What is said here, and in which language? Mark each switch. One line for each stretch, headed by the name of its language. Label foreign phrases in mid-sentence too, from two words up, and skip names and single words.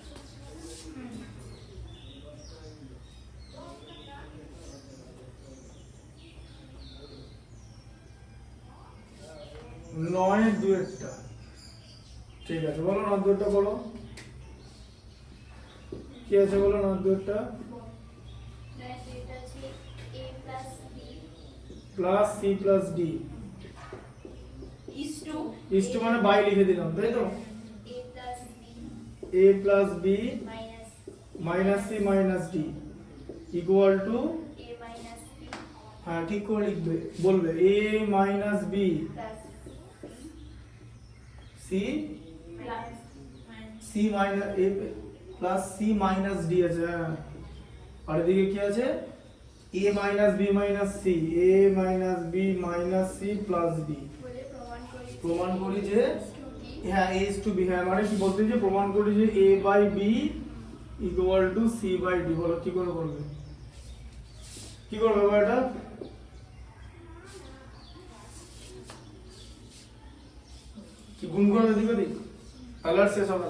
Bangla: নয়ের দুয়েরটা, ঠিক আছে, বলো নয় দুয়েরটা বলো, কি আছে বলো নয় দুয়েরটা? এটা আছে
English: a plus b plus c plus d, is to
Bangla: মানে বাই লিখে দিলাম, তাই তো?
English: a plus b a plus b minus minus c minus d equal to, a minus b
Bangla: হ্যাঁ ঠিক করে লিখবে, বলবে
English: a minus b plus সি plus c minus a plus c minus d
Bangla: আছে, হ্যাঁ। আর এদিকে কি আছে?
English: a minus b minus c, a minus b minus c plus d.
Bangla: বলে প্রমাণ করি যে,
English: to
Bangla: হ্যাঁ
English: a is to b,
Bangla: হ্যাঁ মানে কি বলতে যে প্রমাণ করি যে
English: a by b equal to c by d.
Bangla: বলো কি করে করবে, কি করবে এটা? কি গুণ করে দিবে দি, তাহলে আর শেষ হবে না।